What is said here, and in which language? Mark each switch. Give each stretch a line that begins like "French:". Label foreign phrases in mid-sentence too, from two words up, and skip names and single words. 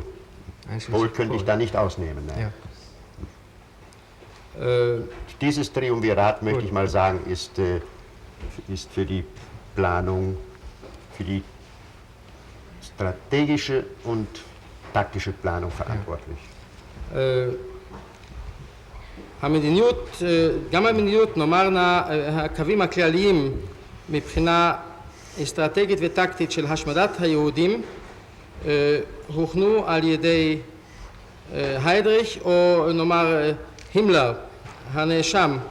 German: Pohl könnte ich da nicht ausnehmen. Nein. Ja. Dieses Triumvirat, möchte ich mal sagen, ist für die Planung, für die strategische und taktische Planung verantwortlich.
Hebrew: המדיניות, גם המדיניות, נאמר הקווים הכלליים מבחינה אסטרטגית וטקטית של השמדת היהודים הוכנו על ידי היידריך או נאמר הימלר, הנאשם.